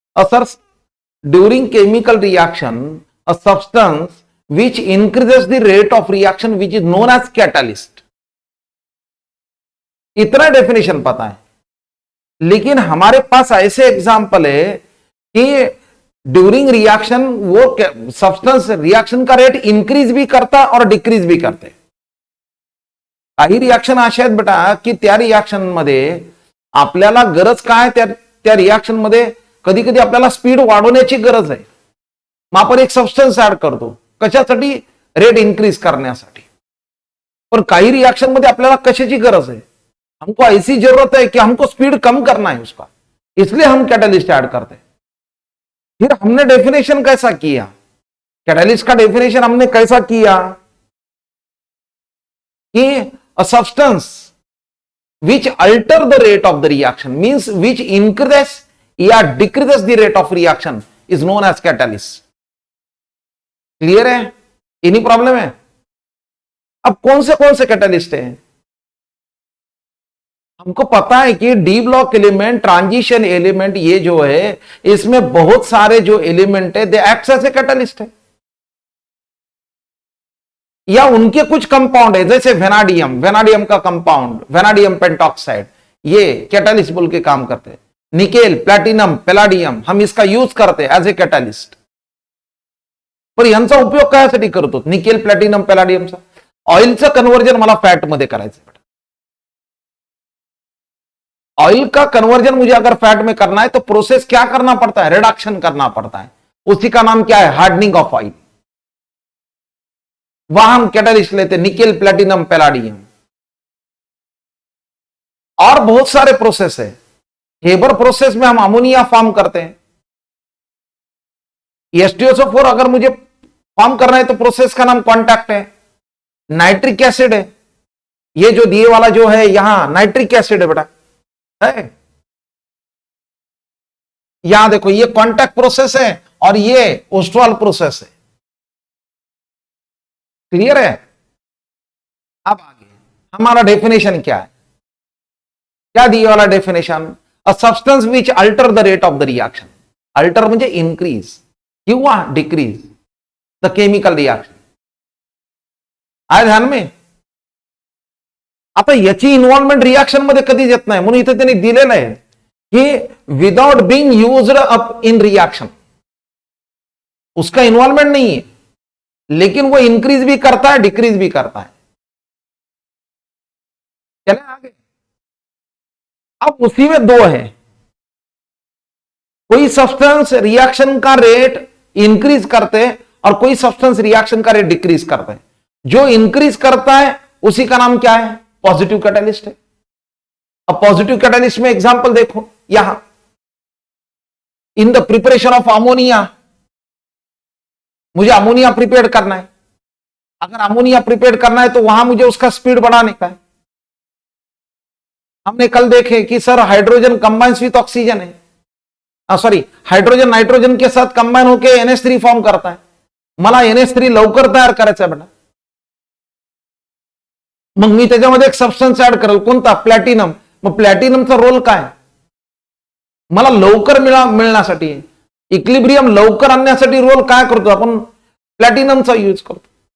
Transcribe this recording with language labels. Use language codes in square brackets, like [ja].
[en] Sir, during chemical reaction a substance which increases the rate of reaction which is known as catalyst. [hi] इतना definition पता है. लेकिन हमारे पास ऐसे एग्जाम्पल है कि ड्यूरिंग रिएक्शन वो सब्सटेंस रिएक्शन का रेट इंक्रीज भी करता और डिक्रीज भी करते. [mr] काही रिएक्शन अशा आहेत बेटा की त्या रिएक्शन मध्ये आपल्याला गरज काय, त्या रिएक्शन मध्ये कधी कधी आपल्याला स्पीड वाढवण्याची गरज आहे. मग आपण एक सबस्टन्स ऍड करतो कशासाठी, रेट इंक्रीज करण्यासाठी. पण काही रिएक्शन मध्ये आपल्याला कशाची गरज [hi] है, हमको ऐसी जरूरत है कि हमको स्पीड कम करना है उसका, इसलिए हम कैटलिस्ट ऐड करते हैं. फिर हमने डेफिनेशन कैसा किया, कैटलिस्ट का डेफिनेशन हमने कैसा किया कि [en] a substance which alter the rate of the reaction means which increases या decreases the rate of reaction is known as catalyst. [hi] Clear है, इन्हीं प्रॉब्लम है. अब कौन से कैटलिस्ट है, हमको पता है कि D block element, transition element, ये जो है इसमें बहुत सारे जो एलिमेंट है [en] they act as a catalyst [hi] है. या उनके कुछ कंपाउंड है जैसे वेनाडियम का कंपाउंड वेनाडियम पेंटॉक्साइड, ये कैटलिस्ट बोल के काम करते हैं. निकेल, प्लॅटिनम, पैलाडियम, हम इसका यूज करते हैं एज ए कैटलिस्ट. [mr] पण यांचा उपयोग कशासाठी करतो, निकेल, प्लॅटिनम, पैलाडियमचा. ऑइलचं कन्वर्जन मला फैट मध्ये करायचं. [hi] ऑयल का कन्वर्जन मुझे अगर फैट में करना है तो प्रोसेस क्या करना पड़ता है, रिडक्शन करना पड़ता है. उसी का नाम क्या है, हार्डनिंग ऑफ ऑयल. वहां हम कैटलिस्ट लेते, निकेल, प्लैटिनम, पैलाडियम. और बहुत सारे प्रोसेस है. हेबर प्रोसेस में हम अमोनिया फॉर्म करते हैं. H2SO4 अगर मुझे फॉर्म करना है तो प्रोसेस का नाम कॉन्टैक्ट है. नाइट्रिक एसिड है, ये जो दिए वाला जो है यहां नाइट्रिक एसिड है बेटा, है. यहां देखो ये कॉन्टैक्ट प्रोसेस है और ये ओस्ट्रॉल प्रोसेस है. क्लियर है. अब आगे हमारा डेफिनेशन क्या है, क्या दिए वाला definition, [en] A substance which alter the rate of the reaction. [mr] Alter म्हणजे इंक्रीज किंवा डिक्रीज द केमिकल रिएक्शन. आहे ध्यान में. आता याची इन्व्हॉल्वमेंट रिएक्शन मध्ये कधीच येत नाही, म्हणून इथे त्यांनी दिलेलं आहे की [en] without being used up in reaction, [hi] उसका इन्वॉल्वमेंट नहीं है, लेकिन वो इंक्रीज भी करता है, [mr] डिक्रीज भी करता है. [hi] चले आगे. अब उसी में दो है, कोई सब्सटेंस रिएक्शन का रेट इंक्रीज करते हैं और कोई सब्सटेंस रिएक्शन का रेट डिक्रीज करते हैं. जो इंक्रीज करता है उसी का नाम क्या है, पॉजिटिव कैटलिस्ट है. अब पॉजिटिव कैटलिस्ट में एग्जांपल देखो, यहां [en] in the preparation of ammonia, [hi] मुझे अमोनिया प्रिपेयर करना है. अगर अमोनिया प्रिपेयर करना है तो वहां मुझे उसका स्पीड बढ़ाने का है. हमने कल देखे कि sir [en] hydrogen combines with oxygen [hi] है, सॉरी हाइड्रोजन नाइट्रोजन के साथ कंबाइन होकर NH3 फॉर्म करता है. [mr] मला NH3 लवकर तयार करायचा बेटा, मग मी त्याच्यामध्ये एक सबस्टन्स ऍड करेल, कोणता, प्लॅटिनम. मग प्लॅटिनमचा रोल काय, मला लवकर मिळण्यासाठी, इक्विलिब्रियम लवकर आणण्यासाठी रोल काय करतो आपण, प्लॅटिनमचा यूज करतो.